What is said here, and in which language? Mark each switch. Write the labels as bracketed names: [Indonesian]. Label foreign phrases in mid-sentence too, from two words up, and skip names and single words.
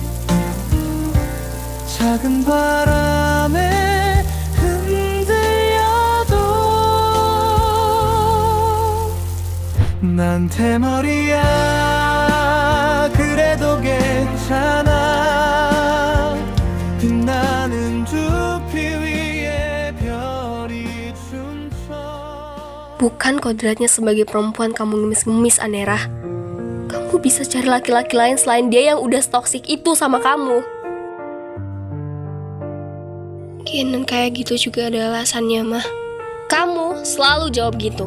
[Korean] 작은 바람에 흔들려도 난 대머리야 그래도 괜찮아 빛나는 두피 위에 별이 춤춰 [Indonesian] Bukan kodratnya sebagai perempuan kamu ngemis-ngemis, Anera. Kamu bisa cari laki-laki lain selain dia yang udah toksik itu sama kamu. Kenan kayak gitu juga ada alasannya, mah. Kamu selalu jawab gitu.